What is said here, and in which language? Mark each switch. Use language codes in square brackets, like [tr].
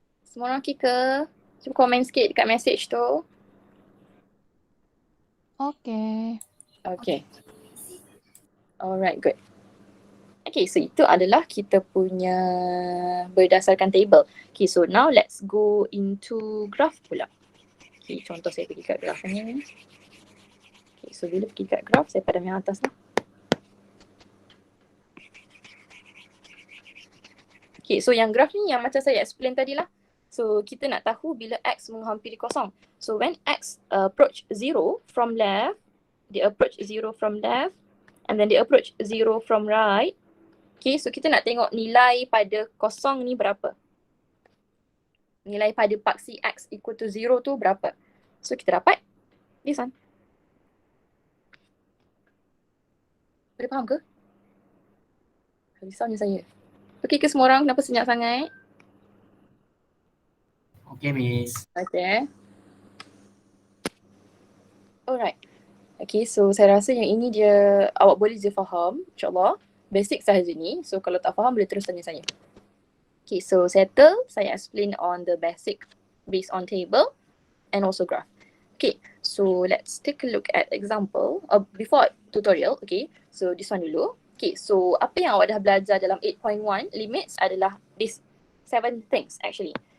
[ms] Semua orang okey ke? Cuba komen sikit dekat message tu. [en] Okay. Alright, good. [ms] Okay, so itu adalah kita punya berdasarkan table. [en] Okay, so now let's go into graph [ms] pula. Okay, contoh saya pergi kat graph ni. Okay, so bila pergi kat graph, saya padam yang atas lah. Okay, so yang graph ni yang macam saya explain tadi lah. So kita nak tahu bila X menghampiri kosong. [en] So when X approach 0 from left, dia approach 0 from left, and then dia approach 0 from right. [ms] Okay, so kita nak tengok nilai pada kosong ni berapa. Nilai pada paksi X [en] equal to 0 [ms] tu berapa. [en] So kita dapat this one. [ms] Boleh faham ke? Risaunya saya. Okay ke semua orang? Kenapa senyap sangat? [en] Okay, Miss. Okay. Alright. [ms] Okay, so saya rasa yang ini dia awak boleh je faham, insyaAllah. Basic sahaja ni. So kalau tak faham boleh terus tanya saya. Okay, so settle. Saya [en] explain on the basic based on table and also graph. Okay, so let's take a look at example. Before tutorial, okay. So this one [ms] dulu. [en] Okay, so [ms] apa yang awak dah belajar dalam [en] 8.1 limits [ms] adalah [en] these 7 things actually.